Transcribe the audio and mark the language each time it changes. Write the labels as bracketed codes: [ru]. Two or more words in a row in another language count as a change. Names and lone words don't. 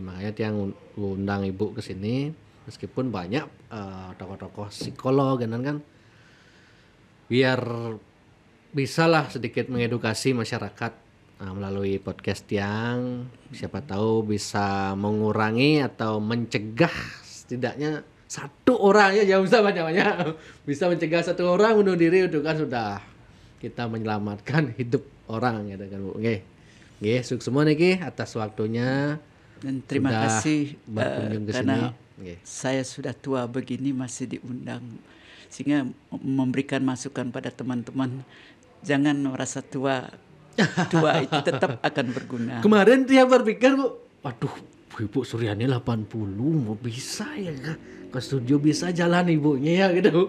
[id] Makanya dia undang Ibu ke sini, meskipun banyak tokoh-tokoh psikolog kan biar bisalah sedikit mengedukasi masyarakat melalui podcast yang siapa tahu bisa mengurangi atau mencegah setidaknya satu orang, ya jangan usah banyak-banyak, bisa mencegah satu orang bunuh diri, itu kan sudah kita menyelamatkan hidup orang gitu kan Bu. Nggih, sukses semua niki atas waktunya. Dan terima Sudah kasih berkunjung ke karena sini. Nggih. saya sudah tua begini masih diundang, sehingga memberikan masukan pada teman-teman, jangan merasa tua itu tetap akan berguna. Kemarin dia berpikir Bu, waduh Ibu Suryani 80 mau bisa ya ke studio, bisa jalan ibunya ya gitu.